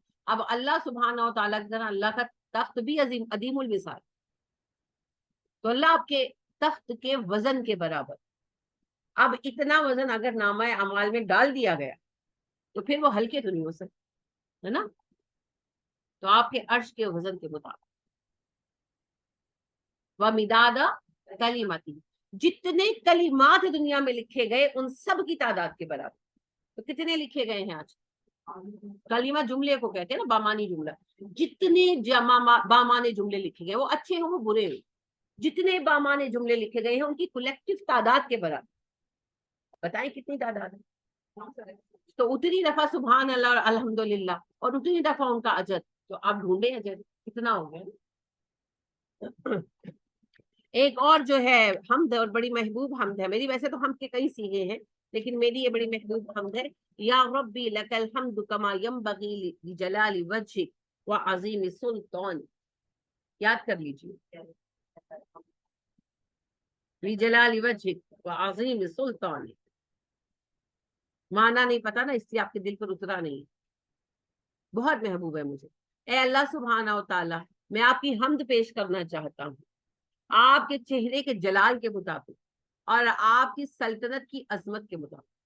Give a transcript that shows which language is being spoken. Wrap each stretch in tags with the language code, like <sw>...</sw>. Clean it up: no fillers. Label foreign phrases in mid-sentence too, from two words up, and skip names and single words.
<hi>अब</hi> <ar>الله سبحانه وتعالى</ar> <hi>की तरह अल्लाह का तख्त भी अजीम अदीमुल विसाल, तो अल्लाह आपके तख्त के वजन के बराबर। अब इतना वजन अगर नामा अमाल में डाल दिया गया तो फिर वो हल्के तो नहीं हो सकते, है ना। तो आपके अर्श के वजन के मुताबिक।</hi> <ar>ومداد كلماته,</ar> <hi>जितने कलिमात दुनिया में लिखे गए उन सब की तादाद के बराबर। तो कितने लिखे गए हैं आज? कलिमा जुमले को कहते हैं ना, बामानी जुमला। जितने बामाने जुमले लिखे गए, वो अच्छे हो वो बुरे हो, जितने बामाने जुमले लिखे गए हैं उनकी कलेक्टिव तादाद के बराबर। बताएं कितनी तादाद है? तो उतनी दफा</hi> <ar>سبحان الله</ar> <hi>और अल्हम्दुलिल्लाह, और उतनी दफा उनका अजर। तो आप ढूंढे अजर कितना हो गया। एक और जो है हमद, और बड़ी महबूब हमद है मेरी, वैसे तो हम के कई सीगे हैं लेकिन मेरी ये बड़ी महबूब हमद है।</hi> <ar>يا ربي لك الحمد كما ينبغي لجلال وجهك وعظيم سلطانك.</ar> <hi>याद कर लीजिए,</hi> <ar>لجلال وجهك وعظيم سلطانك.</ar> <hi>माना नहीं पता ना, इसलिए आपके दिल पर उतरा नहीं। बहुत महबूब है मुझे। ए</hi> <ar>الله سبحانه وتعالى,</ar> <hi>मैं आपकी हमद पेश करना चाहता हूँ आपके चेहरे के जलाल के मुताबिक और आपकी सल्तनत की अजमत के मुताबिक।</hi>